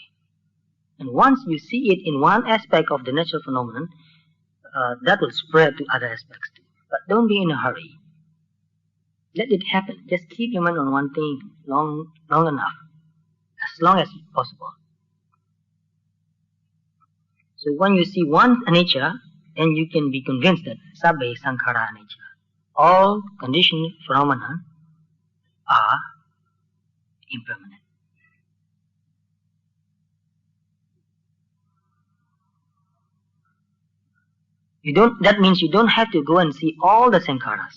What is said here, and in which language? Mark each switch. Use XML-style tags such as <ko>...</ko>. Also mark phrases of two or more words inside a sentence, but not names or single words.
<en>And once you see it in one aspect of the natural phenomenon, that will spread to other aspects too. But don't be in a hurry. Let it happen. Just keep your mind on one thing long enough, as long as possible. So when you see one anicca, then you can be convinced that</en> <pi>sabbe sankhara anicca.</pi> <en>All conditioned phenomena are impermanent. That means you don't have to go and see all the sankharas.</en>